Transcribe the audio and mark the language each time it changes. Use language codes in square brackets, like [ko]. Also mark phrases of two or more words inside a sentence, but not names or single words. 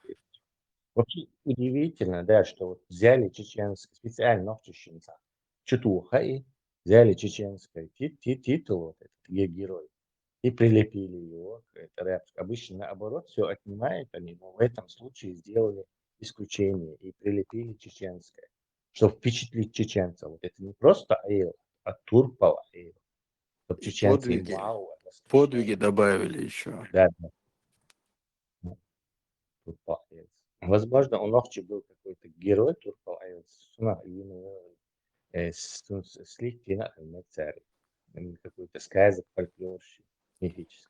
[ru] Вообще удивительно, да, что вот взяли чеченское, специально ногчищенца, Чутуха, и взяли чеченское титул, вот этот герой, и прилепили его к этой рэпской. Обычно наоборот все отнимают они, но в этом случае сделали исключение и прилепили чеченское, чтобы впечатлить чеченцев. Вот это не просто аил, а турпал аил. Чтобы И чеченцы, вау, подвиги восхищение. добавили еще. Да, да. Турпал аил. Возможно, у Нохчи был какой-то герой Турпал аил, слегка царь. Какой-то сказок, фольклорщик, мифический.